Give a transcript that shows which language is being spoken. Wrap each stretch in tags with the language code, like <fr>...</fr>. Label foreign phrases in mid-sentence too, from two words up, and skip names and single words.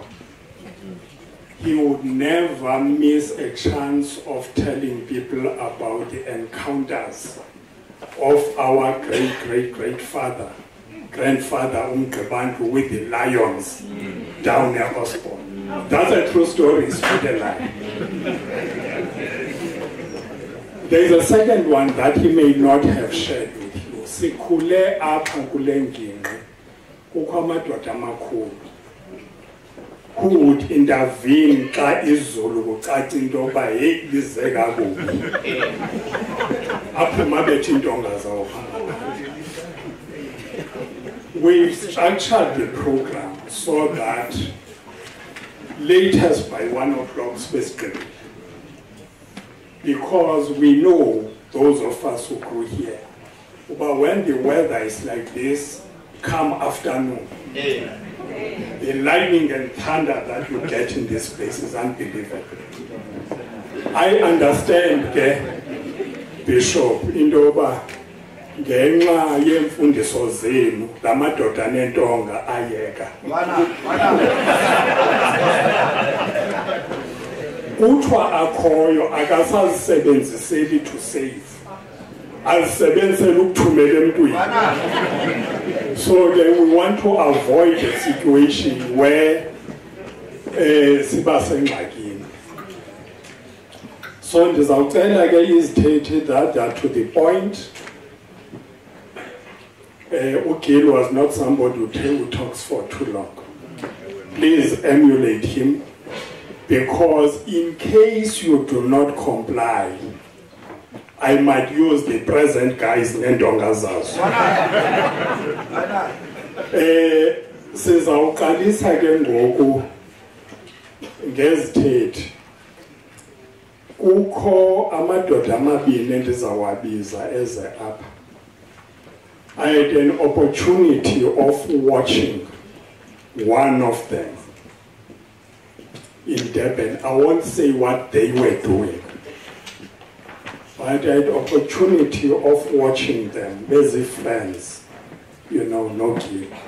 <en>He would never miss a chance of telling people about the encounters of our grandfather Umqebantu with the lions down near Osborn. That's a true story, it's not a lie. There is a second one that he may not have shared with you.</en> <xh>Sikhule apha kule ngingqi kukho amadoda amakhulu</xh> <en>who would intervene</en> <xh>xa izulu kucaca into yoba heyi lize kakubi aphuma bethi intonga zawo.</xh> <en>We've structured the program so that latest by 1 o'clock specifically, because we know, those of us who grew here, but when the weather is like this, come afternoon, the lightning and thunder that you get in this place is unbelievable. I understand,</en> <xh>Bishop, Indoba, ngenxa yemfundiso zenu lamadoda nentonga ayeka. Kuthiwa akhoyo akasazisebenziseli</xh> <en>to save.</en> <xh>Azisebenzisela ukuthumela emntwini.</xh> <en>So then we want to avoid a situation where</en> <xh>siba sengxakini.</xh> <en>So</en> <xh>ndizawucela ke izithethi</xh> <en>that are to the point. Gil was not somebody who talks for too long. Please emulate him, because in case you do not comply, I might use the present guys</en> <xh>nendonga zazo. Sizawuqalisa ke ngoku ngezithethi. Kukho amadoda amabini endizawabiza eze apha.</xh> <en>I had an opportunity of watching one of them in Durban. I won't say what they were doing, but I had opportunity of watching them as friends, you know, no Gil.</en>